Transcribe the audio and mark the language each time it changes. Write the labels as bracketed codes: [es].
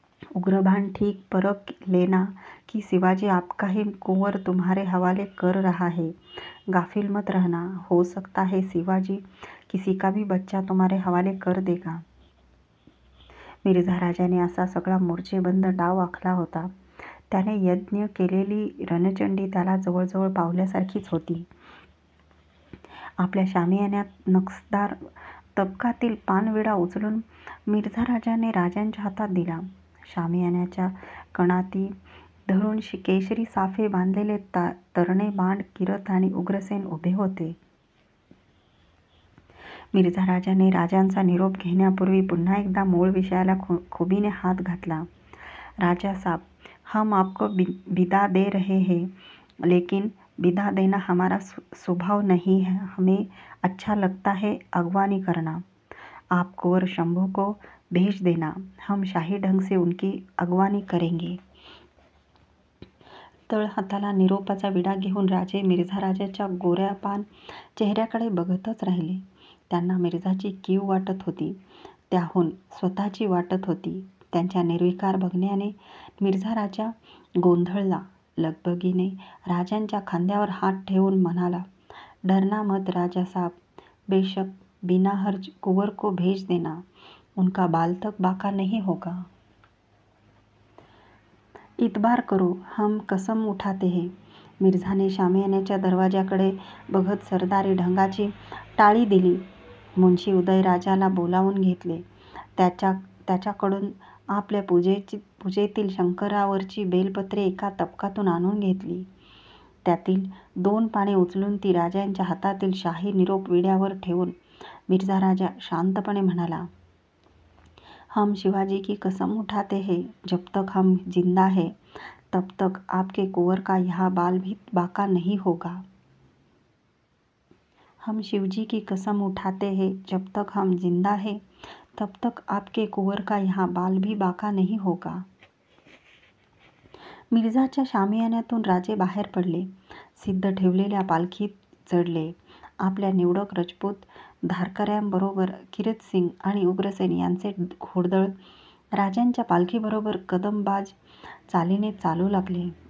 [hi] उग्रभान ठीक परख लेना कि शिवाजी आपका ही कुंवर तुम्हारे हवाले कर रहा है। गाफिल मत रहना, हो सकता है शिवाजी किसी का भी बच्चा तुम्हारे हवाले कर देगा। [mr] मिर्झा राजाने असा सगळा मोर्चेबंद डाव आखला होता. त्याने यज्ञ केलेली रणचंडी त्याला जवळजवळ पावल्यासारखीच होती. आपल्या शामियान्यात नक्षदार तबकातील पानविडा उचलून मिर्झा राजाने राजांच्या हातात दिला. शामियान्याच्या कणाती धरून केशरी साफे बांधलेले तरणे बांड किरत आणि उग्रसेन उभे होते. मिर्झा राजाने राजांचा निरोप घेण्यापूर्वी पुन्हा एकदा मूळ विषयाला खुबीने हात घातला. [hi] राजा साहब, हम आपको बिदा दे रहे हैं, लेकिन बिदा देना हमारा स्वभाव नहीं है. हमें अच्छा लगता है अगवानी करना. आप कुंवर शंभू को भेज देना, हम शाही ढंग से उनकी अगवानी करेंगे. [mr] तळहाताला निरोपाचा विडा घेऊन राजे मिर्झा राजाच्या गोऱ्यापान चेहऱ्याकडे बघतच राहिले. त्यांना मिर्झाची कीव वाटत होती, त्याहून स्वतःची वाटत होती. त्यांच्या निर्विकार बघण्याने मिर्झा राजा गोंधळला. लगबगीने राजांच्या खांद्यावर हात ठेवून म्हणाला, [hi] डरना मत राजा साहब, बेशक बिना हर्ज कुंवर को भेज देना, उनका बाल तक बाका नहीं होगा. इतबार करो, हम कसम उठाते हैं. [mr] मिर्झाने शामियान्याच्या दरवाजाकडे बघत सरदारी ढंगाची टाळी दिली. मुन्शी उदयराजाला बोलावून घेतले. त्याच्याकडून आपल्या पूजेतील शंकरावरची बेलपत्रे एका तबकातून आणून घेतली. त्यातील 2 पाने उचलून ती राजांच्या हातातील शाही निरोप विड्यावर ठेवून मिर्झा राजा शांतपणे म्हणाला, [hi] हम शिवाजी की कसम उठाते हैं, जब तक हम जिंदा है तब तक आपके कुंवर का यह बाल भी बाका नहीं होगा. हम शिवजी की कसम उठाते हैं, जब तक हम जिंदा है तब तक आपके कुंवर का यह बाल भी बाका नहीं होगा. [mr] मिर्झाच्या शामियान्यातून राजे बाहेर पडले. सिद्ध ठेवलेल्या पालखीत चढले. आपल्या निवडक रजपूत धारकऱ्यांबरोबर किरीटसिंग आणि उग्रसेन यांचे घोडदळ राजांच्या पालखीबरोबर कदमबाज चालीने चालू लागले.